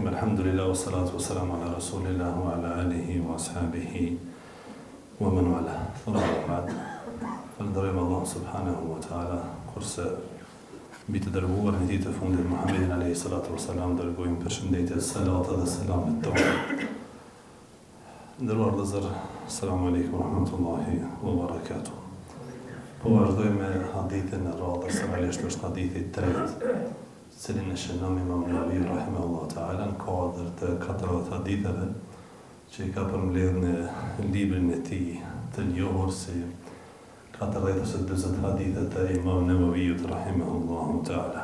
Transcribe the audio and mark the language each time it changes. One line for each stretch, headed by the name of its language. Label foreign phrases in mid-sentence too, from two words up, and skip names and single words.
Arabic: الحمد لله والصلاة والسلام على رسول الله وعلى آله وأصحابه ومن والاه. ثم بعد.
Albanian: Falënderojmë Allah
Arabic: سبحانه وتعالى
Albanian: kurse mbi të dërguar në ditë të fundit Muhammedin
Arabic: عليه الصلاة والسلام
Albanian: dërgojmë përshëndetje, salata dhe selamet tonë. Nderuar vëllezër,
Arabic: السلام عليكم ورحمة الله وبركاته.
Albanian: Po vazhdojmë me hadithin e radhës, realisht është hadithi i tretë, cilin e shënon Imam Nawawi
Arabic: رحمه الله تعالى
Albanian: në kuadër të 40 haditheve që i ka përmbledhur në librin e tij të njohur si 40 ose 40 hadithe të Imam Nawawiut
Arabic: رحمه الله تعالى.